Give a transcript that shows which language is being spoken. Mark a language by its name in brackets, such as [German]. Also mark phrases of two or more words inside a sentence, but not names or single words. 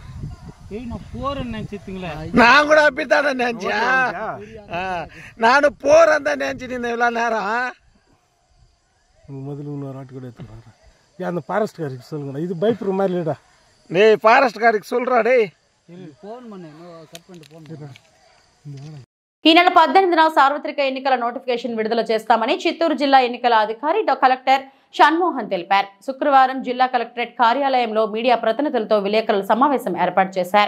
[Tamil] நான் போறேன்னு நினைச்சிட்டீங்களா நான் கூட அப்படித்தானே நினைச்சேன் நானும் போறேன் தான் நினைச்சிட்டு இருந்தேன் இவ்வளோ நேரம் முதல்ல இன்னொரு ஆட்டு கூட எடுத்துடுறாரு ஏன் அந்த ஃபாரஸ்ட்காருக்கு சொல்லுங்கடா இது பயப்படுற மாதிரி இல்லைடா டேய் ஃபாரஸ்ட்காருக்கு சொல்கிறா டேய் ఫోన్ பண்ணு కట్ பண்ணிட்டு ఫోన్ [Telugu] ఈ నెల 18న సార్వత్రిక ఎన్నికల నోటిఫికేషన్ విడుదల చేస్తామని చిత్తూరు జిల్లా ఎన్నికల అధికారి కలెక్టర్ షణ్మోహన్ తెలిపారు. శుక్రవారం జిల్లా కలెక్టరేట్ కార్యాలయంలో మీడియా ప్రతినిధులతో విలేకరుల సమావేశం ఏర్పాటు చేశారు.